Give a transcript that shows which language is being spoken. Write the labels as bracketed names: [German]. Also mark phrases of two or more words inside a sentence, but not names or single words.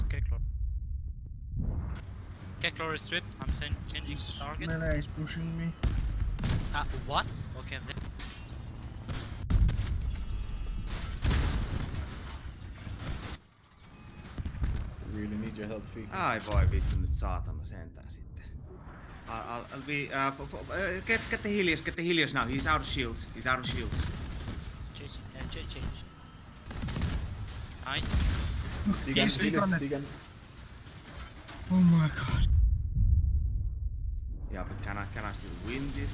[English] Keklor. Keklor is stripped. I'm changing this target. melee is pushing me. What? Okay, I'm dead. Really need your help, Fiki. [Finnish] Ai voi vittu nyt saatana sentään sitten. [English] I'll be, get the Helios now, he's out of shields, Change. Change. Nice. Stigan, Stigan. Oh my god. Yeah, but can I still win this?